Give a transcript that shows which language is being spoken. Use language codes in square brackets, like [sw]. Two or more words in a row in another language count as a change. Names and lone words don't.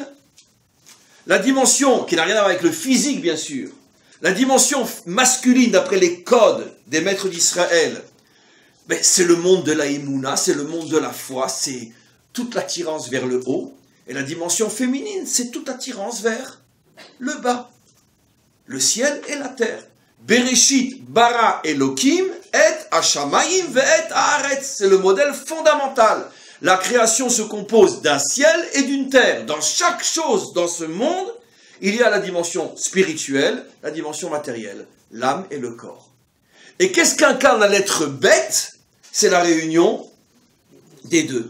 [fr] La dimension, qui n'a rien à voir avec le physique bien sûr, la dimension masculine d'après les codes des maîtres d'Israël, ben, c'est le monde de la Emouna, c'est le monde de la foi, c'est toute l'attirance vers le haut. Et la dimension féminine, c'est toute attirance vers le bas, le ciel et la terre. [he] בראשית ברא אלקים את השמים ואת הארץ. [fr] C'est le modèle fondamental. La création se compose d'un ciel et d'une terre. Dans chaque chose dans ce monde, il y a la dimension spirituelle, la dimension matérielle, l'âme et le corps. Et qu'est-ce qu'incarne la lettre bête? C'est la réunion des deux.